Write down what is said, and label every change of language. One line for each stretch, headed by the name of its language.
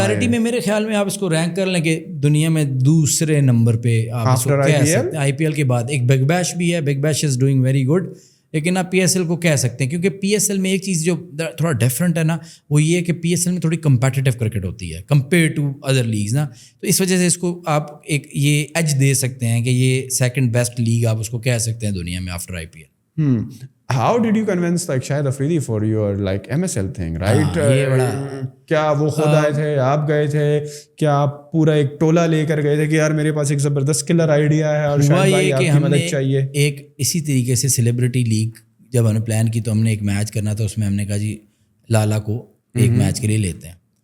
Urdu: میں؟ میرے خیال میں آپ اس کو رینک کر لیں کہ دنیا میں دوسرے نمبر پہ آپ اس کو کہہ سکتے ہیں. آئی پی ایل کے بعد ایک بگ بیش بھی ہے, Big Bash
English: is doing very good,
Urdu: لیکن آپ پی ایس ایل کو کہہ سکتے ہیں کیونکہ پی ایس ایل میں ایک چیز جو تھوڑا ڈفرینٹ ہے نا, وہ یہ ہے کہ پی ایس ایل میں تھوڑی کمپیٹیٹیو کرکٹ ہوتی ہے
English: compare to other leagues
Urdu: نا, تو اس وجہ سے اس کو آپ ایک یہ ایج دے سکتے ہیں کہ یہ سیکنڈ بیسٹ لیگ آپ اس کو کہہ سکتے ہیں دنیا میں after I P L.
English: How did you convince like Shahid Afridi for your like MSL thing, right?
Urdu: کیا وہ خود آئے تھے, آپ گئے تھے, کیا آپ پورا ایک ٹولہ لے کر گئے تھے کہ یار میرے پاس ایک زبردست کلر آئیڈیا ہے اور شاہد بھائی آپ کی مدد چاہیے؟ ایک اسی طریقے سے سیلیبریٹی لیگ جب ہم نے پلان کی تو ہم نے ایک میچ کرنا تھا, اس میں ہم نے کہا جی لالا کو ایک میچ کے لیے لیتے ہیں.